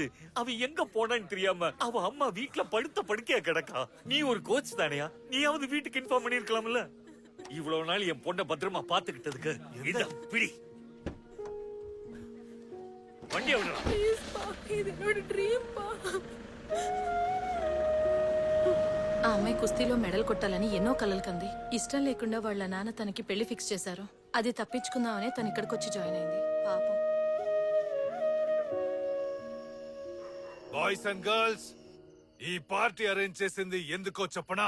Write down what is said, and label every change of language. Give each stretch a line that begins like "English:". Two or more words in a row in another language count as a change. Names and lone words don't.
Tamil: அவ எங்க போனான்னு தெரியாம அவ அம்மா வீட்டுல படுத்த படுக்கையா கிடக்கா. நீ ஒரு கோச் தானையா? நீயாவது வீட்டுக்கு இன்ஃபார்ம் பண்ணிருக்கலாம்ல. இவ்வளவு நாள் என் பொண்ணை பத்திரமா பாத்துக்கிட்டதுக்கு இந்த பிடி வண்டி விடலாம். ப்ளீஸ் பா, இது என்னோட డ్రీమ్ பா.
Telugu: ఆ అమ్మాయి కుస్తీలో మెడల్ కొట్టాలని ఎన్నో కలలు కంది. ఇష్టం లేకుండా వాళ్ళ నాన్న తనకి పెళ్లి ఫిక్స్ చేశారు. అది తప్పించుకుందామనే తను ఇక్కడికి వచ్చి జాయిన్ అయింది. పాపం.
English: boys and girls,
Telugu: ఈ
English: party arrange
Telugu: చేసింది ఎందుకో చెప్పనా?